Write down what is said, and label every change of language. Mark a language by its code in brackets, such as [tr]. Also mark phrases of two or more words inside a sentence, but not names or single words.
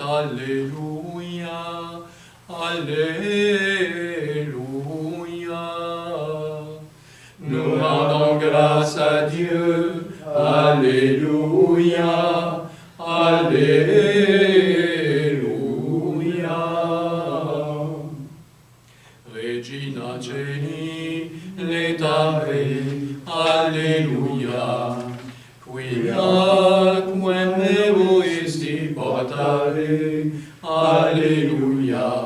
[fr] Alléluia. Alléluia. Nous rendons grâce à Dieu. Alléluia. Alléluia. [la] Regina Celi, letare, Alléluia. Quia quem evoisti portare, Alléluia.